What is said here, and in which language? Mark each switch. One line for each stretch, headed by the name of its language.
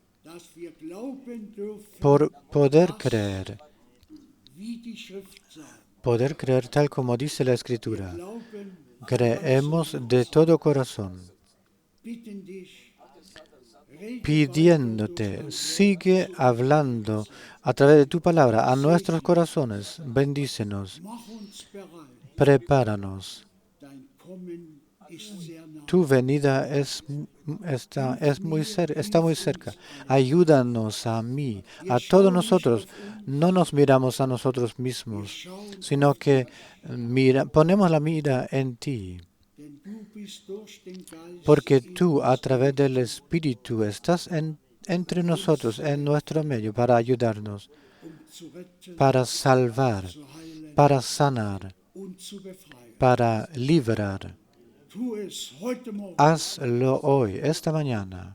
German: dass wir glauben dürfen,
Spanish: por poder creer,
German: wie die Schrift sagt.
Spanish: poder creer tal como dice la Escritura.
German: Glauben,
Spanish: Creemos de todo corazón,
German: bitten dich, rede
Spanish: pidiéndote, sigue hablando a través de tu palabra a nuestros corazones. Bendícenos,
German: mach uns bereit.
Spanish: prepáranos.
German: Dein Kommen ist sehr nah.
Spanish: Tu venida está muy cerca. Ayúdanos a mí, a todos nosotros. No nos miramos a nosotros mismos, sino que ponemos la mira en ti.
German: Denn du bist durch den Geist
Spanish: Porque tú, a través del Espíritu, estás entre nosotros, en nuestro medio, para ayudarnos,
German: zu retten,
Spanish: para salvar,
German: zu heilen
Spanish: para sanar,
German: und zu befreien.
Spanish: para librar.
German: Tu es heute Morgen.
Spanish: Hazlo hoy, esta mañana.